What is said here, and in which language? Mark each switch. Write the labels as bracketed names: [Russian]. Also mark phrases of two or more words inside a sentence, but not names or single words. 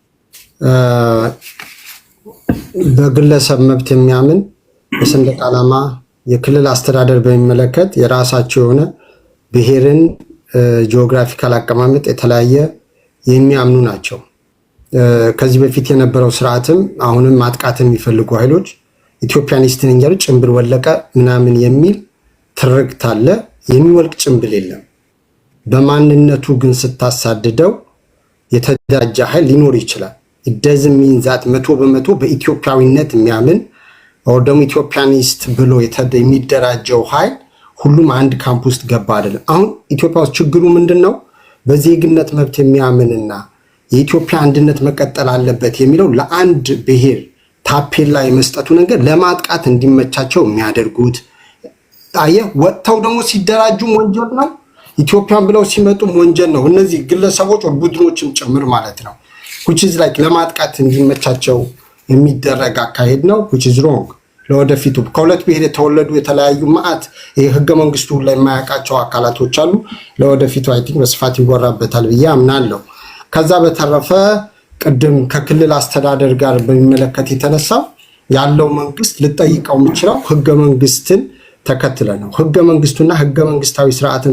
[Amharic] በግለሰብ መብት የሚያምን የሰንደቅ ዓላማ የክልል አስተዳደር በሚመለከት የራሳቸው የሆነ ብሔርን ጂኦግራፊካል አቀማመጥ የተለያየ የሚያምኑ ናቸው። ከዚህ በፊት የነበረው ስርዓትም አሁንም ማጥቃት የሚፈልጉ ኃይሎች ኢትዮጵያኒስትን እንጀር ጭምብል ወለቀ ምናምን የሚል ትርክት አለ። የሚወልቅ ጭምብል የለም። በማንነቱ ግን ስታሳድደው የተደራጀ ኃይል ሊኖር ይችላል። [English] it mean that [Amharic] 100% በኢትዮጵያዊነት የሚያምን or ደግሞ ኢትዮጵያኒስት ብሎ የሚደራጀው ኃይል ሁሉም አንድ ካምፕ ውስጥ ገባ አይደለም። አሁን ኢትዮጵያ ውስጥ ችግሩ ምንድነው? በዜግነት መብት የሚያምንና የኢትዮጵያ አንድነት መቀጠል አለበት የሚለው ለአንድ ብሔር ታፔላ የመስጠቱ ነገር ለማጥቃት እንዲመቻቸው የሚያደርጉት ወጥተው ደግሞ ሲደራጁም ወንጀል ነው። ኢትዮጵያን ብለው ሲመጡም ወንጀል ነው። እነዚህ ግለሰቦች ቡድኖችም ጭምር ማለት ነው [English] which is like [Amharic] ለማጥቃት እንዲመቻቸው የሚደረግ አካሄድ ነው [English] which is wrong። [Amharic] ለወደፊቱ ከሁለት ብሔር የተወለዱ የተለያዩ ማአት የህገ መንግስቱ ላይ የማያውቃቸው አካላቶች አሉ። ለወደፊቱ [English] I think [Amharic] በስፋት ይወራበታል ብዬ አምናለሁ። ከዛ በተረፈ ቅድም ከክልል አስተዳደር ጋር በሚመለከት የተነሳው ያለው መንግስት ልጠይቀው የሚችለው ህገ መንግስትን ተከትለ ነው። ህገ መንግስቱና ህገ መንግስታዊ ስርዓትን